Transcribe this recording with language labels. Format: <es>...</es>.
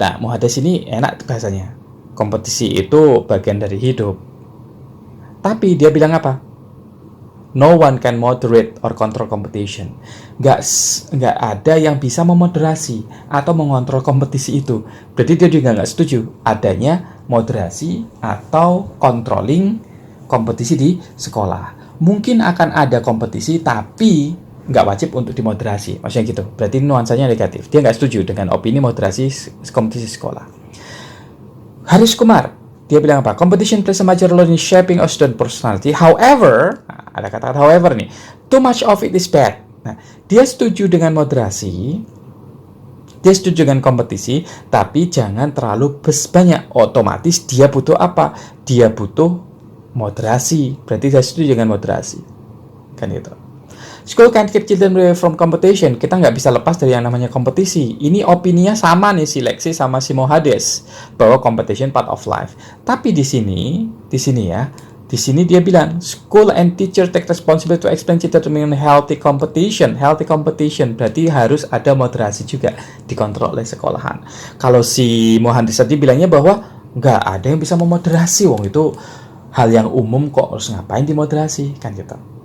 <id>Nah, Muhaddas ini enak bahasanya. Kompetisi itu bagian dari hidup. Tapi dia bilang apa?</id> <en>No one can moderate or control competition.</en> <id>Nggak ada yang bisa memoderasi atau mengontrol kompetisi itu. Berarti dia juga nggak setuju adanya moderasi atau controlling kompetisi di sekolah. Mungkin akan ada kompetisi tapi nggak wajib untuk dimoderasi, maksudnya gitu. Berarti nuansanya negatif. Dia nggak setuju dengan opini moderasi kompetisi sekolah. Haris Kumar, dia bilang apa?</id> <en>Competition plays a major role in shaping a student personality. However,</en> <id>ada kata however nih,</id> <en>too much of it is bad.</en> <id>Nah, dia setuju dengan moderasi, Dia setuju dengan kompetisi, tapi jangan terlalu banyak. Otomatis dia butuh apa? Dia butuh moderasi. Berarti dia setuju dengan moderasi. Kan gitu.</id> <en>School can't keep children away from competition.</en> <id>Kita nggak bisa lepas dari yang namanya kompetisi. Ini opininya sama nih si Lexi sama si Mohades bahwa</id> <en>competition part of life.</en> <id>Tapi di sini ya, di sini dia bilang</id> <en>school and teacher take responsibility to explain children to mean healthy competition.</en> <id>Healthy competition berarti harus ada moderasi juga dikontrol oleh sekolahan. Kalau si Mohades tadi bilangnya bahwa nggak ada yang bisa memoderasi, wong itu hal yang umum kok, harus ngapain dimoderasi kan gitu.</id>